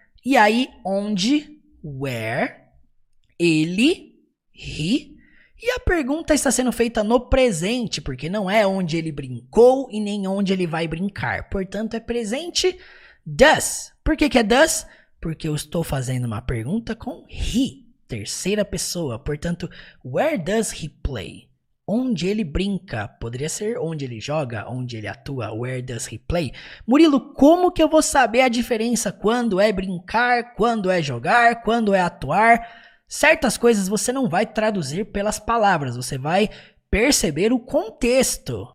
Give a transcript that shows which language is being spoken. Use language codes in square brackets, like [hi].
[pt] E aí, onde, where, ele, he. E a pergunta está sendo feita no presente, porque não é onde ele brincou e nem onde ele vai brincar. Portanto, é presente does. Por que é does? Porque eu estou fazendo uma pergunta com he, terceira pessoa. Portanto, [en] where does he play? [pt] Onde ele brinca. Poderia ser onde ele joga, onde ele atua. [en] Where does he play? [pt] Murilo, como que eu vou saber a diferença quando é brincar, quando é jogar, quando é atuar? Certas coisas você não vai traduzir pelas palavras, você vai perceber o contexto.